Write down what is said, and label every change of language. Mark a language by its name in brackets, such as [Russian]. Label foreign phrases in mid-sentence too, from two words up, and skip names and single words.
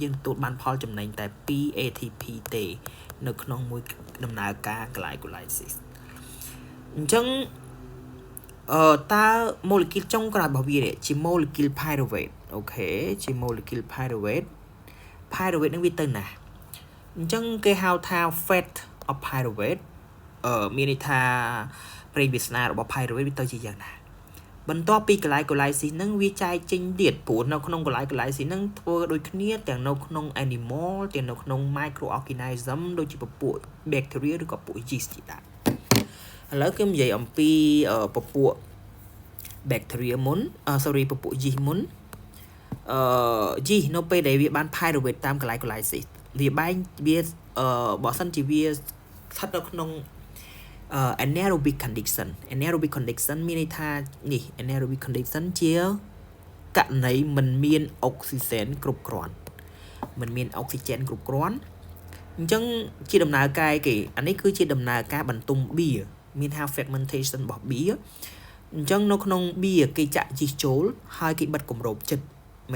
[Khmer] យើងទទួលបានផលចំណេញតែ2 ATP ទេនៅក្នុងមួយដំណើរការកន្លែងកូឡៃស៊ីអញ្ចឹងតើម៉ូលេគុលចុងក្រោយរបស់វាជា ម៉ូលេគុល pyruvate អូខេជាម៉ូលេគុល pyruvate នឹងវាទៅណាអញ្ចឹងគេហៅថា [English] fate of [Khmer] pyruvate មានន័យថាប្រេងវាសនារបស់ pyruvate វាទៅជាយ៉ាងណាបន្ទាប់ពីកន្លែងកូឡៃស៊ីហ្នឹងវាចែកចេញទៀតព្រោះនៅក្នុងកន្លែងកូឡៃស៊ីហ្នឹងធ្វើដូចគ្នាទាំងនៅក្នុង animal ទាំងនៅក្នុង microorganism ដូចជាពពួក bacteria ឬក៏ពួក yeast ជាដើមឥឡូវខ្ញុំនិយាយអំពីពពួក bacteria មុនពពួក yeast មុន yeast នៅពេលដែលវាបាន pyruvate តាមកន្លែងកូឡៃស៊ីវាបែងវាបើសិនជាវាស្ថិតនៅក្នុង [English] anaerobic condition [Khmer] មានន័យថានេះ [English] anaerobic condition [Khmer] ជាករណីមិនមានអុកស៊ីហ្សែនគ្រប់គ្រាន់មិនមានអុកស៊ីហ្សែនគ្រប់គ្រាន់អញ្ចឹងជាដំណើរការគេអានេះគឺជាដំណើរការបន្ទុំបៀមានថា fermentation របស់បៀអញ្ចឹងនៅក្នុងបៀគេចាក់ជីសចូលហើយគេបិទគម្របចិត្តមិន